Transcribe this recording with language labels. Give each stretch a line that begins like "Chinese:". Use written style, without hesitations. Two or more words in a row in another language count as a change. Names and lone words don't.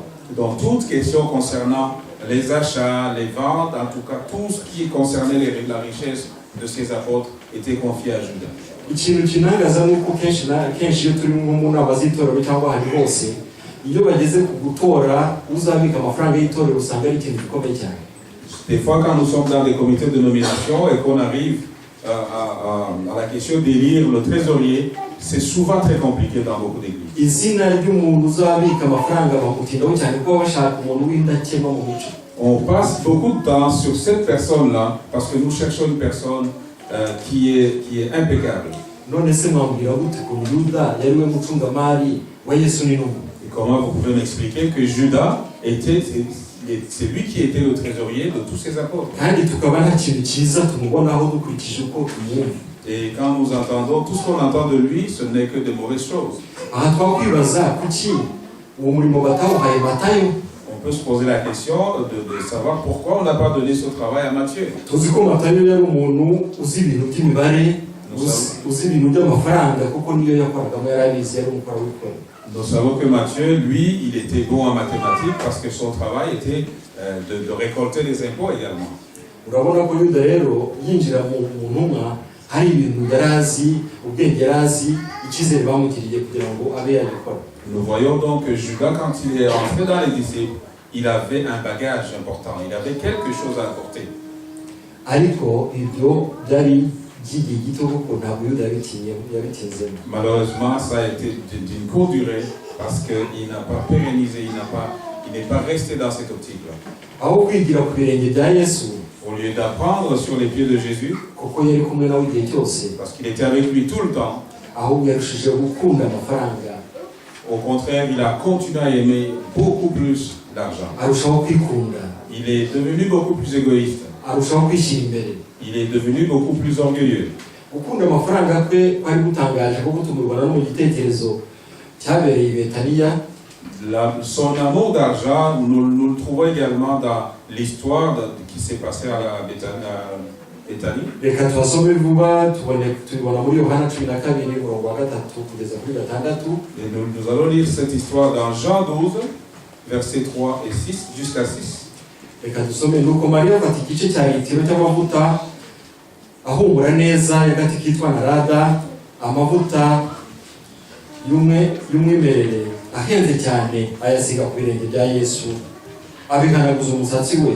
French: Donc toute question concernant les achats, les ventes, en tout cas tout ce qui concernait la richesse de ces apôtres était confié à Judas.
Kinyarwanda: Ikintu kinangaza nuko kenshi iyo turi mu nama z'itorero cyangwa ahandi hose, iyo bageze ku gutora uzabika amafaranga y'itorero usanga ari ikintu gikomeye cyane.
French: Des fois quand nous sommes dans des comités de nomination et qu'on arrive à la question d'élire le trésorier, c'est souvent très compliqué dans beaucoup d'églises.
Kinyarwanda: Izina ry'umuntu uzabika amafaranga bamutindaho cyane kuko bashaka umuntu w'indakemwa mu mico.
French: On passe beaucoup de temps sur cette personne-là parce que nous cherchons une personne qui est impeccable.
Kinyarwanda: None se mwambwira gute ko Yuda yari we mucungamari wa Yesu n'intumwa?
French: Et comment vous pouvez m'expliquer que Judas c'est lui qui était le trésorier de tous ces apôtres?
Kinyarwanda: Kandi tukaba nta kintu cyiza tumubonaho dukurikije uko tumwumva.
French: Et quand nous entendons, tout ce qu'on entend de lui, ce n'est que de mauvaises choses.
Kinyarwanda: Aha twakwibaza kuki uwo murimo batawuhaye Matayo.
French: On peut se poser la question de savoir pourquoi on n'a pas donné ce travail à Matthieu.
Kinyarwanda: Tuzi ko Matayo yari umuntu uzi ibintu by'imibare, uzi ibintu by'amafaranga kuko niyo yakoragamo yari abizi, yari umukora w'ikora.
French: Nous savons que Matthieu, lui, il était bon en mathématiques parce que son travail était de récolter les impôts également.
Kinyarwanda: Urabona ko Yuda rero yinjira mu ntumwa hari ibintu yari azi, ubwenge yari azi, icyizere bamugiriye kugira ngo abe yabikora.
French: Nous voyons donc que Judas, quand il est entré dans les disciples, il avait un bagage important, il avait quelque chose à apporter.
Kinyarwanda: Ariko ibyo byari by'igihe gito kuko ntabwo Yuda yabitinzemo.
French: Malheureusement, ça a été d'une courte durée parce qu'il n'a pas pérennisé, il n'est pas resté dans cette optique-là.
Kinyarwanda: Aho kwigira ku birenge bya Yesu,
French: Au lieu d'apprendre sur les pieds de Jésus,
Kinyarwanda: kuko yari kumwe nawe igihe cyose,
French: parce qu'il était avec lui tout le temps,
Kinyarwanda: ahubwo yarushije gukunda amafaranga,
French: au contraire, il a continué à aimer beaucoup plus l'argent.
Kinyarwanda: arushaho kwikunda,
French: Il est devenu beaucoup plus égoïste.
Kinyarwanda: arushaho kwishyira imbere.
French: Il est devenu beaucoup plus orgueilleux.
Kinyarwanda: Gukunda amafaranga kwe kwari gutangaje kuko tumubona no mu gitekerezo cyabereye i Betaniya.
French: Son amour d'argent, nous le trouvons également dans l'histoire qui s'est passée à Béthanie.
Kinyarwanda: Reka tubasome vuba tubibona muri Yohana 12 umurongo wa 3 kugeza kuri 6.
French: Et nous allons lire cette histoire dans Jean 12, versets 3 et 6 jusqu'à 6.
Kinyarwanda: Reka dusome. Nuko Mariya afata igice cya litiro cy'amavuta ahumura neza y'agati kitwa narada, amavuta y'umwimerere ahenze cyane, ayasiga ku birenge bya Yesu, abihanaguza umusatsi we.